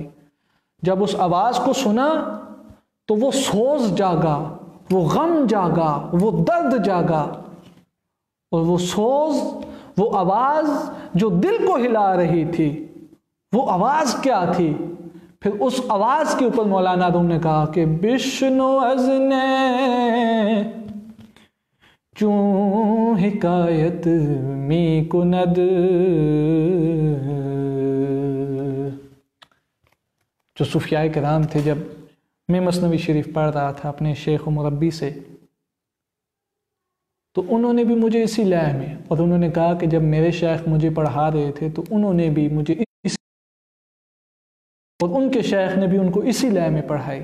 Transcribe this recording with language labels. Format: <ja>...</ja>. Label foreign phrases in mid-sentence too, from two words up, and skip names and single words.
<ur>جب اس آواز کو سنا تو وہ سوز جاگا، وہ غم جاگا، وہ درد جاگا، اور وہ سوز، وہ آواز جو دل کو ہلا رہی تھی، وہ آواز کیا تھی؟ پھر اس آواز کے اوپر مولانا روم نے کہا کہ</ur> <fa>بشنو از نے چون حکایت می کند،</fa> <ur>جو صوفیاء کرام تھے، جب میں مثنوی شریف پڑھ رہا تھا اپنے شیخ و مربی سے، تو انہوں نے بھی مجھے اسی لے میں، اور انہوں نے کہا کہ جب میرے شیخ مجھے پڑھا رہے تھے تو انہوں نے بھی مجھے اور ان کے شیخ نے بھی ان کو اسی لے میں پڑھائی۔</ur>